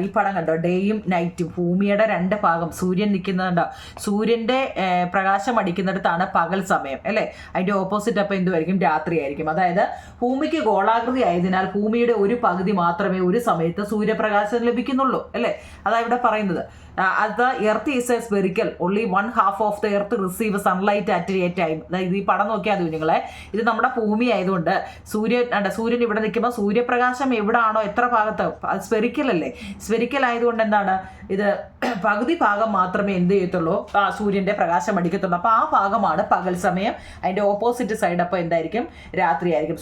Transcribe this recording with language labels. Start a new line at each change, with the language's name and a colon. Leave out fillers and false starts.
Malayalam: ഈ പടം കണ്ടോ, ഡേയും നൈറ്റും, ഭൂമിയുടെ 2 ഭാഗം, സൂര്യൻ നിൽക്കുന്നുണ്ടോ, സൂര്യൻ്റെ പ്രകാശം അടിക്കുന്നിടത്താണ് പകൽ സമയം അല്ലേ, അതിൻ്റെ ഓപ്പോസിറ്റ് അപ്പം എന്തുമായിരിക്കും, രാത്രിയായിരിക്കും. അതായത് ഭൂമിക്ക് ഗോളാകൃതി ആയതിനാൽ ഭൂമിയുടെ ഒരു പകുതി മാത്രമേ ഒരു സമയത്ത് സൂര്യപ്രകാശം ലഭിക്കുന്നുള്ളൂ അല്ലേ, അതാ ഇവിടെ പറയുന്നത്.
English: the earth is a spherical, only 1/2 of the earth receive sunlight at a time.
Malayalam: അതായത് ഈ പടം നോക്കിയാൽ മതി നിങ്ങളെ, ഇത് നമ്മുടെ ഭൂമി ആയതുകൊണ്ട് സൂര്യൻ ഇവിടെ നിൽക്കുമ്പോൾ സൂര്യപ്രകാശം എവിടാണോ എത്ര ഭാഗത്ത്, സ്ഫെറിക്കൽ അല്ലേ, സ്ഫെറിക്കൽ ആയതുകൊണ്ട് എന്താണ് ഇത് പകുതി ഭാഗം മാത്രമേ എന്ത് ചെയ്യത്തുള്ളൂ, സൂര്യൻ്റെ പ്രകാശം അടിക്കത്തുള്ളൂ. അപ്പോൾ ആ ഭാഗമാണ് പകൽ സമയം. അതിൻ്റെ ഓപ്പോസിറ്റ് സൈഡ് അപ്പോൾ എന്തായിരിക്കും, രാത്രിയായിരിക്കും.